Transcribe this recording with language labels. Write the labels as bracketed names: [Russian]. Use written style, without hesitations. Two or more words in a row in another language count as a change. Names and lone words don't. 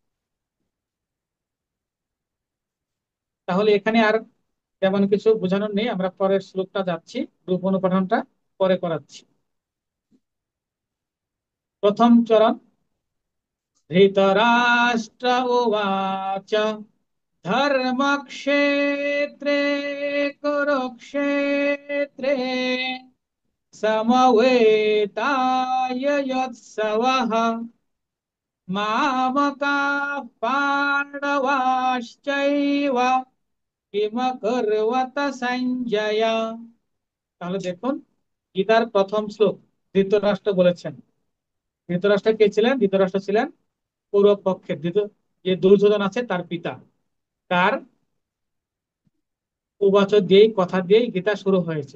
[Bangla] তাহলে এখানে আর তেমন কিছু বোঝানোর নেই, আমরা পরের শ্লোকটা যাচ্ছি, রূপ অনুপাঠনটা পরে করাচ্ছি। প্রথম চরণ। [Sanskrit] ধৃতরাষ্ট্র উবাচ ধর্মক্ষেত্রে কুরুক্ষেত্রে समवेतायुत्सवः मामकाः पाण्डवाश्चैव किमकुर्वत সঞ্জয়। [Bangla] তাহলে দেখুন গীতার প্রথম শ্লোক, ধৃতরাষ্ট্র বলেছেন। ধৃতরাষ্ট্র কে ছিলেন? ধৃতরাষ্ট্র ছিলেন কৌরব পক্ষের যে দুর্যোধন আছে তার পিতা। তার উবাচ দিয়েই, কথা দিয়েই গীতা শুরু হয়েছে।